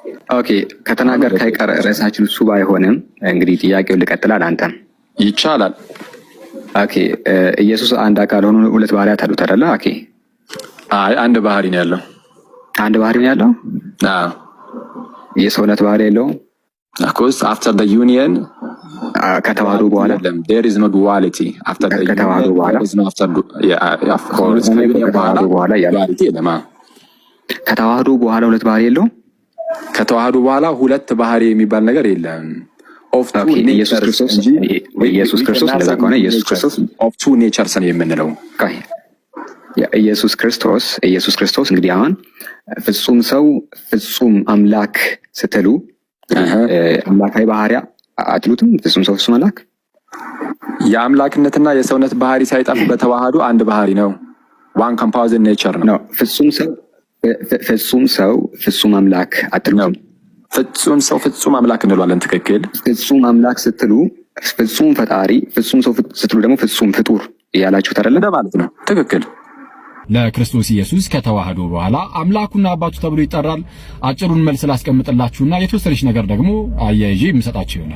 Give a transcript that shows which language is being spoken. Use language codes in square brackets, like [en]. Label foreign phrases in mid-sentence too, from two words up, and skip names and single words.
[am] ኦኬ ከተናገር ካይቀር ርዕሳችን እሱ ባይሆንም እንግዲህ ጥያቄውን ልቀጥላል። አንተም ይቻላል። ኦኬ ኢየሱስ አንድ አካል ሆኖ ሁለት ባህሪያት አሉት አይደለ? ኦኬ አይ አንድ ባህሪ ነው ያለው። አንድ ባህሪ ነው ያለው? አዎ። የሰውነት ባህሪ የለውም? [en] Of course after the union [am] ከተዋህዶ በኋላ [en] there is no duality after the [am] ከተዋህዶ በኋላ [en] there is no after of course [am] ከተዋህዶ በኋላ duality የለም። ከተዋህዶ በኋላ ሁለት ባህሪ የለውም? ከተዋህዶ በኋላ ሁለት ባህሪ የሚባል ነገር የለም። [en] of two [am] ኢየሱስ ክርስቶስ እንደዛ ከሆነ ኢየሱስ ክርስቶስ [en] of two natures [am] ነው የምንለው። ኢየሱስ ክርስቶስ እንግዲህ አሁን ፍጹም ሰው ፍጹም አምላክ ስትሉ አምላካዊ ባህሪያ አትሉትም? ፍጹም ሰው ፍጹም አምላክ የአምላክነትና የሰውነት ባህሪ ሳይጠፉ በተዋህዶ አንድ ባህሪ ነው። [en] one composite nature [am] ነው። ፍጹም ሰው ፍጹም አምላክ አትሉም? ፍጹም ሰው ፍጹም አምላክ እንለዋለን። ትክክል። ፍጹም አምላክ ስትሉ ፍጹም ፈጣሪ፣ ፍጹም ሰው ስትሉ ደግሞ ፍጹም ፍጡር እያላችሁ አይደለ ማለት ነው። ትክክል። ለክርስቶስ ኢየሱስ ከተዋህዶ በኋላ አምላኩና አባቱ ተብሎ ይጠራል። አጭሩን መልስ ላስቀምጥላችሁና የተወሰነች ነገር ደግሞ አያይዤ የምሰጣችሁ ይሆናል።